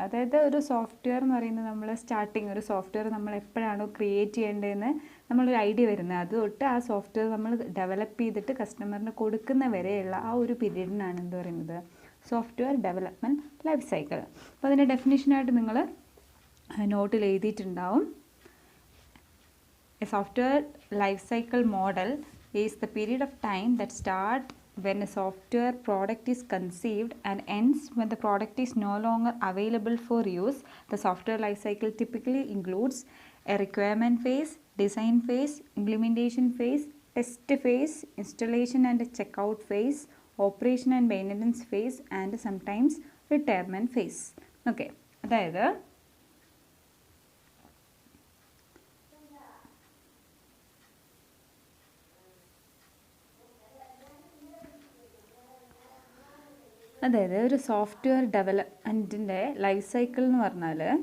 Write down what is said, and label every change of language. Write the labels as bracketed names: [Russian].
[Malayalam] അതായത് ഒരു സോഫ്റ്റ്വെയർ എന്ന് പറയുന്നത് നമ്മൾ സ്റ്റാർട്ടിങ് ഒരു സോഫ്റ്റ്വെയർ നമ്മൾ എപ്പോഴാണോ ക്രിയേറ്റ് ചെയ്യേണ്ടതെന്ന് നമ്മളൊരു ഐഡിയ വരുന്നത് അത് തൊട്ട് ആ സോഫ്റ്റ്വെയർ നമ്മൾ ഡെവലപ്പ് ചെയ്തിട്ട് കസ്റ്റമറിന് കൊടുക്കുന്ന വരെയുള്ള ആ ഒരു പീരീഡിനാണ് എന്ത് പറയുന്നത്, സോഫ്റ്റ്വെയർ ഡെവലപ്മെൻറ്റ് ലൈഫ് സൈക്കിൾ. അപ്പോൾ അതിൻ്റെ ഡെഫിനിഷനായിട്ട് നിങ്ങൾ നോട്ടിൽ എഴുതിയിട്ടുണ്ടാവും. [English] A software life cycle model is the period of time that start when a software product is conceived and ends when the product is no longer available for use. The software life cycle typically includes a requirement phase, design phase, implementation phase, test phase, installation and checkout phase, operation and maintenance phase, and sometimes retirement phase. [Malayalam] Okay, അതായത് ഒരു software ഡെവലപ്മെൻറ്റിൻ്റെ life cycle എന്ന് പറഞ്ഞാൽ